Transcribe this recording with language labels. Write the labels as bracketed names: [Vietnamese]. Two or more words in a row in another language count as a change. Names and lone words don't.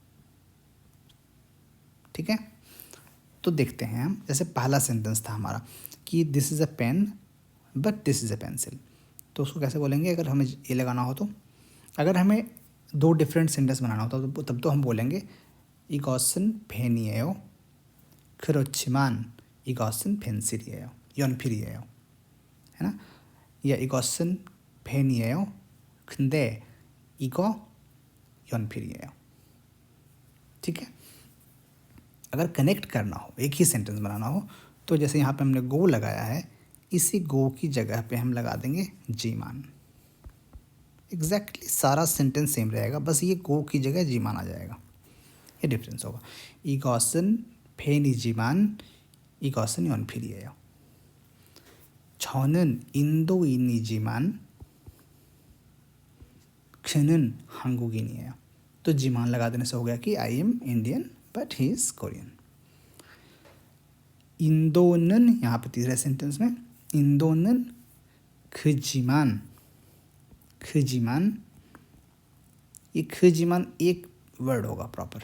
[Hindi] ठीक है, तो देखते हैं हम. जैसे पहला सेंटेंस था हमारा कि [English] this is a pen but this is a pencil. [Hindi] तो उसको कैसे बोलेंगे अगर हमें ये लगाना हो? तो अगर हमें 2 [English] different sentence [Hindi] बनाना होता तो तब तो हम बोलेंगे [Korean] 이것은 펜이에요. 그렇지만 이것은 펜슬이에요. 연필이에요. [Hindi] है ना? या [Korean] 이것은 펜이에요. 근데 이거 연필이에요. [Hindi] ठीक है, अगर कनेक्ट करना हो, एक ही सेंटेंस बनाना हो, तो जैसे यहाँ पे हमने गो लगाया है, इसी गो की जगह पे हम लगा देंगे जीमान. एग्जैक्टली सारा सेंटेंस सेम रहेगा, बस ये गो की जगह जीमान आ जाएगा. ये डिफरेंस होगा. [Korean] 이것은 펜이지만 이것은 연필이에요. 저는 인도인이지만 그는 한국인이에요. [Hindi] तो जीमान लगा देने से हो गया कि [English] I am Indian but he is Korean. [Hindi] इंदोनन, यहाँ पे तीसरे सेंटेंस में इंदोनन खजीमान. खजीमान, ये खजीमान एक वर्ड होगा प्रॉपर.